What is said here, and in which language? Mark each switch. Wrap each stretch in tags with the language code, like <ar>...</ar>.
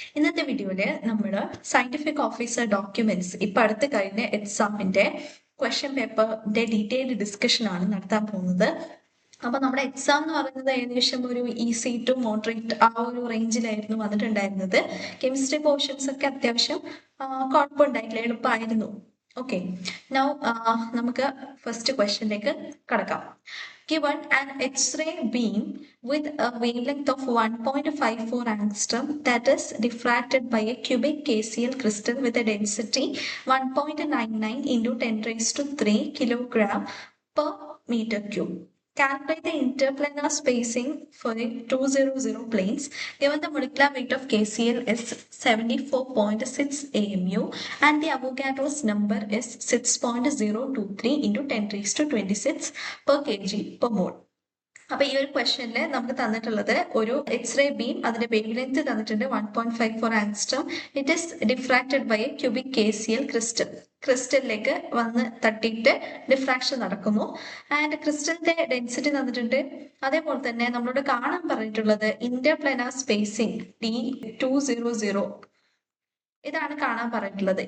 <ml>ഇന്നത്തെ വീഡിയോയിൽ നമ്മൾ സയന്റിഫിക് ഓഫീസർ ഡോക്യുമെന്റ്സ് ഇപ്പം അടുത്ത് കഴിഞ്ഞ എക്സാമിന്റെ ക്വസ്റ്റ്യൻ പേപ്പറിന്റെ ഡീറ്റെയിൽഡ് ഡിസ്കഷൻ ആണ് നടത്താൻ പോകുന്നത്. അപ്പൊ നമ്മുടെ എക്സാം എന്ന് പറയുന്നത് ഏകദേശം ഒരു ഈസി ടു മോഡറേറ്റ് ആ ഒരു റേഞ്ചിലായിരുന്നു വന്നിട്ടുണ്ടായിരുന്നത്. കെമിസ്ട്രി പോർഷൻസ് ഒക്കെ അത്യാവശ്യം കുഴപ്പമുണ്ടായിട്ടില്ല, എളുപ്പമായിരുന്നു. ഓക്കെ, നൗ നമുക്ക് ഫസ്റ്റ് ക്വസ്റ്റ്യനിലേക്ക് കടക്കാം.</ml> <en>Given an X-ray beam with a wavelength of 1.54 angstrom that is diffracted by a cubic KCl crystal with a density 1.99 into 10 raised to 3 kilogram per meter cube. Calculate the interplanar spacing for the 200 planes. Given the molecular weight of KCl is 74.6 AMU and the Avogadro's number is 6.023 into 10 raised to 26 per kg per mole.</en> <ml>അപ്പൊ ഈ ഒരു ക്വസ്റ്റ്യനിൽ നമുക്ക് തന്നിട്ടുള്ളത് ഒരു x-ray beam, അതിന്റെ wave length തന്നിട്ടുണ്ട് 1.54 angstrom.</ml> <en>it is diffracted by a cubic KCl</en> <ml>ക്രിസ്റ്റലിലേക്ക് വന്ന് തട്ടിയിട്ട് ഡിഫ്രാക്ഷൻ നടക്കുന്നു. ആൻഡ് ക്രിസ്റ്റലിന്റെ ഡെൻസിറ്റി തന്നിട്ടുണ്ട്. അതേപോലെ തന്നെ നമ്മളോട് കാണാൻ പറഞ്ഞിട്ടുള്ളത് ഇന്റർപ്ലാനാർ സ്പേസിംഗ് D200 ഇതാണ് കാണാൻ പറഞ്ഞിട്ടുള്ളത്.</ml>